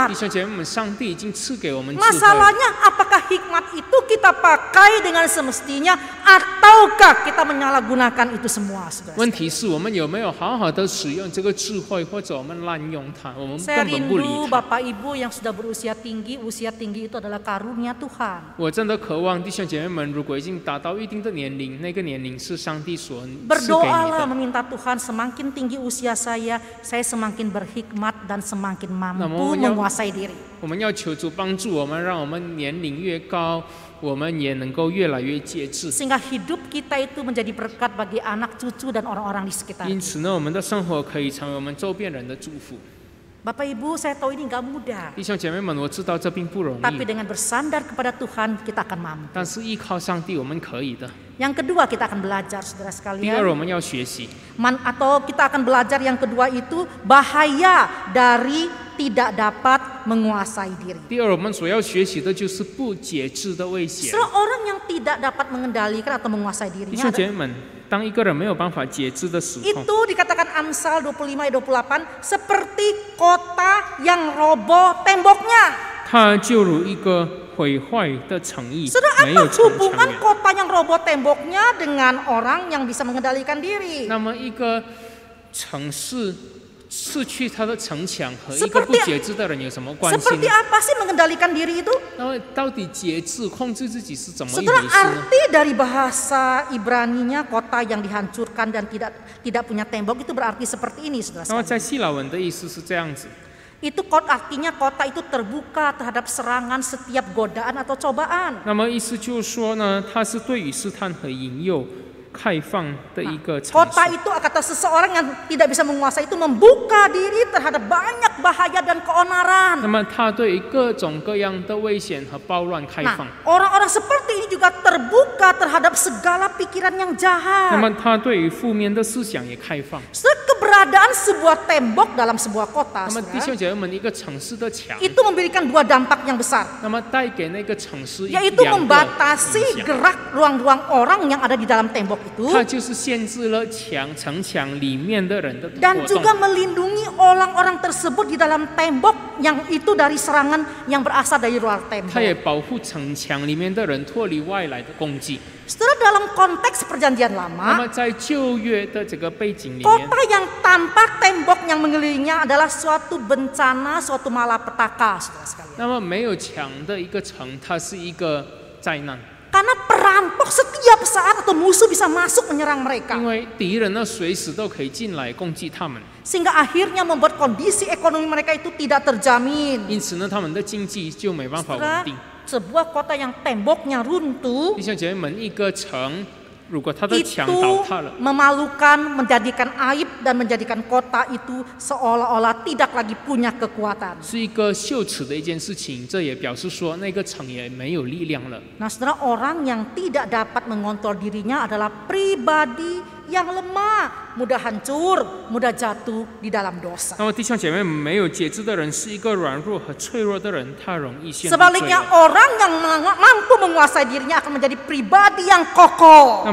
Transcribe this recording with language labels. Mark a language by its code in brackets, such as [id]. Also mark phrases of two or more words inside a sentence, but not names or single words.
[zh] 弟兄姐妹们，上帝已经赐给我们智慧。 [id] Masalahnya apakah hikmat itu kita pakai dengan semestinya ataukah kita menyalahgunakan itu semua, saudara? [zh] 问题是我们有没有好好的使用这个智慧，或者我们滥用它，我们 [id] Saya [zh] 根本不理 [id] rindu [zh] 它。 [id] Bapak Ibu yang sudah berusia tinggi itu adalah karunia Tuhan. [zh] 我真的渴望弟兄姐妹们，如果已经达到一定的年龄，那个年龄是上帝所赐给你 [id] Berdoalah [zh] 的。 [id] meminta Tuhan semakin tinggi usia saya semakin berhikmat dan semakin mampu Namun, menguasai diri. [zh] 我们要求主帮助我们，让我们年龄越高，我们也能够越来越节制。 [id] Sehingga hidup kita itu menjadi berkat bagi anak cucu dan orang-orang di sekitar. [zh] 因此呢，我们的生活可以成为我们周边人的祝福。 [id] Bapak Ibu, saya tahu ini nggak mudah. [zh] 弟兄姐妹们，我知道这并不容 [id] Tapi [zh] 易， [id] dengan bersandar kepada Tuhan kita akan mampu. [zh] 但是依靠上帝，我们可以的。 [id] Yang kedua kita akan belajar, saudara [zh] 第二， [id] sekalian. [zh] 我们要学习。 [id] Atau kita akan belajar yang kedua itu bahaya dari tidak dapat menguasai diri. [zh] 第二，我们所要学习的就是不节制的危险。 [id] Saudara, orang yang tidak dapat mengendalikan atau menguasai [zh] 弟 [id] dirinya [zh] 兄姐妹们，当一个人没有办法节制的时候， [id] itu dikatakan Amsal 25 ayat 28 seperti kota yang roboh temboknya. [zh] 它就如一个毁坏的城邑， [id] Saudara, [zh] 没有 [id] apa [zh] 城 [id] hubungan [zh] 墙垣。 [id] kota yang roboh temboknya dengan orang yang bisa mengendalikan diri? [zh] 那么一个城市失去它的城墙和一个不节制的人有什么关系 [id] Seperti [zh] 呢？ [id] apa sih mengendalikan diri itu? [zh] 那么到底节制、控制自己是怎么一 [id] Saudara, [zh] 回事呢？ [id] arti dari bahasa Ibraninya kota yang dihancurkan dan tidak punya tembok itu berarti seperti ini, saudara [zh] 那么 [id] sekalian. [zh] 在希腊文的意思是这样子， [id] Itu artinya kota itu terbuka terhadap serangan setiap godaan atau cobaan. [zh] 那么意思就是说呢，它是对于试探和引诱开放的一个场 [id] Kota [zh] 所。 [id] itu kata seseorang yang tidak bisa menguasai itu membuka diri terhadap banyak bahaya dan keonaran. [zh] 那么它对于各种各样的危险和暴乱开放。 [id] Nah, orang-orang seperti ini juga terbuka terhadap segala pikiran yang [zh] 那 [id] jahat. [zh] 么它对于负面的思想也开放。 [id] Keberadaan sebuah tembok dalam sebuah kota, [zh] 那么弟 [id] saudara, [zh] 兄姐妹们，一个城市的墙， [id] itu memberikan dua dampak yang besar, [zh] 那么带给那个城市 [id] yaitu [zh] 两个影 [id] membatasi [zh] 响。 [id] gerak ruang-ruang orang yang ada di dalam tembok itu. [zh] 它就是限制了城墙里面的人的 [id] Dan [zh] 活 [id] juga [zh] 动， [id] melindungi orang-orang tersebut di dalam tembok yang itu dari serangan yang berasal dari luar [zh] 它也 [id] tembok. [zh] 保护城墙里面的人脱离外来的攻击。 [id] Setelah dalam konteks perjanjian [zh] 那 [id] lama, [zh] 么在旧约的这个背景里面， [id] kota yang tanpa tembok yang mengelilinginya adalah suatu bencana, suatu malapetaka, saudara sekalian. [zh] 那么没有墙的一个城，它是一个灾难， [id] Karena perampok setiap saat atau musuh bisa masuk menyerang mereka. [zh] 因为敌人呢随时都可以进来攻击他们， [id] Sehingga akhirnya membuat kondisi ekonomi mereka itu tidak terjamin. [zh] 因此呢，他们的经济就没办法 [id] Saudara, [zh] 稳定。 [id] sebuah kota yang temboknya runtuh [zh] 弟兄姐妹们，一个城如果它的墙倒 [id] itu [zh] 塌了， [id] memalukan, menjadikan aib dan menjadikan kota itu seolah-olah tidak lagi punya kekuatan. [zh] 是一个羞耻的一件事情。这也表示说，那个城也没有力量了。 [id] Nah, saudara, orang yang tidak dapat mengontrol dirinya adalah pribadi yang lemah, mudah hancur, mudah jatuh di dalam dosa. [zh] 那么弟兄姐妹们，没有节制的人是一个软弱和脆弱的人，他容易陷入罪 [id] Sebaliknya [zh] 恶。 [id] orang yang mampu menguasai dirinya akan menjadi pribadi yang kokoh.